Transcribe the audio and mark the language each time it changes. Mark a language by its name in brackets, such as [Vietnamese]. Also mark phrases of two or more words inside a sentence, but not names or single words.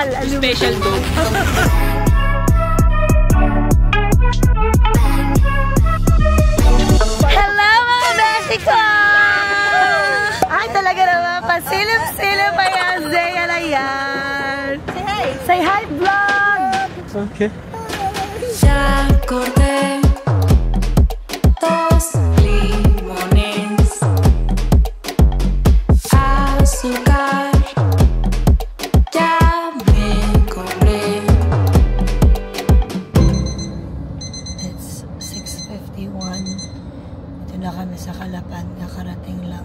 [English] special dog. [Filipino] Hello mga Mexico! Ay, talaga naman. Pasilip-silip ayan. Zeya na yan. [English] Say hi. Say hi, vlog! Okay. [Spanish] Ya corté 2 limones, azúcar, ya me compré. [English] It's 6:51. [Filipino] Ito na kami sa Calapan. Kakarating lang.